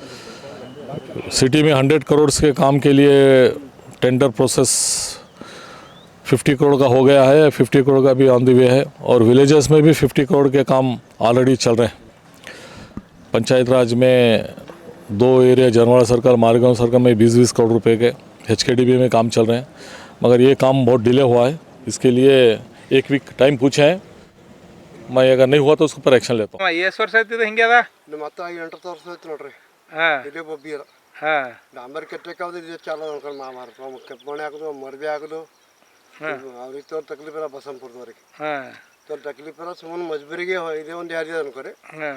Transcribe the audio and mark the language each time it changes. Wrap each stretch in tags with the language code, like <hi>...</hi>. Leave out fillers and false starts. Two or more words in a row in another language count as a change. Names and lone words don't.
<hi>सिटी में 100 करोड़ के काम के लिए</hi> <en>tender process</en> <hi>50 करोड़ का हो गया है, 50 करोड़ का भी</hi> <en>on the way</en> <hi>है और विलेजेस में भी 50 करोड़ के काम ऑलरेडी चल रहे हैं। पंचायत राज में 2 एरिया जनवाड़ा सर्कल, मारगांव सर्कल में 20-20 करोड़ रुपए के HKDB में काम चल रहे हैं, मगर ये काम बहुत डिले हुआ है। इसके लिए 1</hi> <en>week time</en> <hi>पूछे हैं, मैं अगर नहीं हुआ तो उसके ऊपर एक्शन लेता हूँ।</hi> <kn>ಎಷ್ಟು ವರ್ಷ ಆಯ್ತಿದೆ ಹಿಂಗೆ ಅದ ಮತ್ತೆ 8 ವರ್ಷ ಆಯ್ತು ನೋಡ್ರಿ। ಹಾಂ ಇದೇ ಬೊಬ್ಬಿರ ಹಾಂ ಡಾಂಬರ್ ಕೆಟ್ಟಕ್ಕಾವ್ದು ಇದು ಚಾಲು ಅನ್ಕೊಂಡು ಮಾಮಾರ ಮನೆ ಹಾಕೋದು ಮರ್ಬಿ ಹಾಕೋದು ಅವ್ರಿಗೆ ತೋರ್ ತಕ್ಲೀಫ್ ಇಲ್ಲ ಬಸಂಪುರದವ್ರಿಗೆ ಹಾಂ ತೋರ್ ತಕ್ಲೀಫ್ ಇಲ್ಲ ಸುಮ್ಮನೆ ಮಜ್ಬೂರಿಗೆ ಇದೇ ಒಂದು ಯಾರಿದೆ ಅನ್ಕೋರಿ ಹಾಂ</kn>